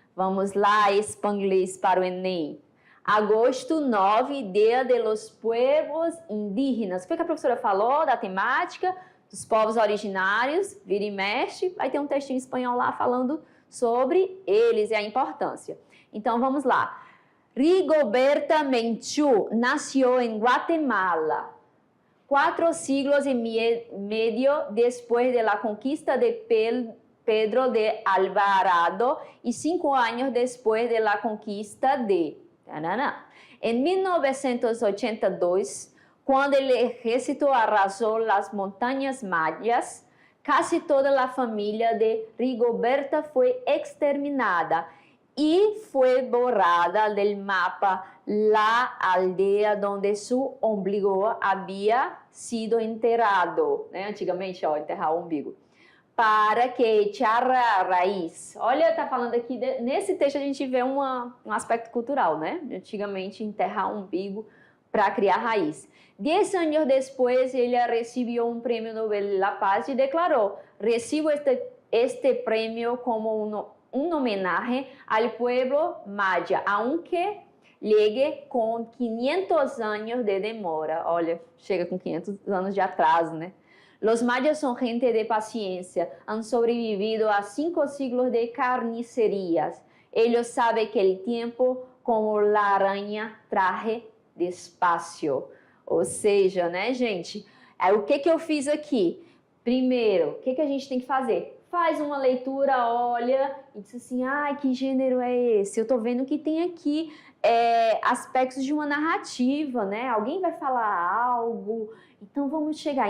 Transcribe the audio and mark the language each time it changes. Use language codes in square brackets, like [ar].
[pt] Vamos lá, espanglês para o Enem. [es] Agosto 9, Dia de los Pueblos Indígenas. [pt] Foi o que a professora falou da temática dos povos originários, vira e mexe, vai ter um textinho em espanhol lá falando sobre eles e a importância. Então, vamos lá. [es] Rigoberta Menchú nació en Guatemala 4 siglos y medio después de la conquista de Pedro de Alvarado y 5 años después de la conquista de... En 1982, cuando el ejército arrasó las montañas mayas, casi toda la familia de Rigoberta fue exterminada y fue borrada del mapa la aldea donde su ombligo había sido enterrado, né? [pt] Antigamente, ó, enterrar o umbigo, para que echar a raiz. Olha, tá falando aqui, nesse texto a gente vê um aspecto cultural, né? Antigamente, enterrar o umbigo para criar raiz. 10 anos depois, ele recebeu um prêmio Nobel de la Paz e declarou: [es] recibo este prêmio como un homenaje al pueblo maya, aunque llegue com 500 anos de demora. [pt] Olha, chega com 500 anos de atraso, né? [es] Los mayas son gente de paciencia, han sobrevivido a 5 siglos de carnicerías. Ellos saben que el tiempo, como la araña, traje despacio. [pt] Ou seja, né, gente? O que eu fiz aqui? Primeiro, o que a gente tem que fazer? Faz uma leitura, olha, e diz assim, ai, que gênero é esse? Eu tô vendo que tem aqui aspectos de uma narrativa, né? Alguém vai falar algo, então vamos chegar.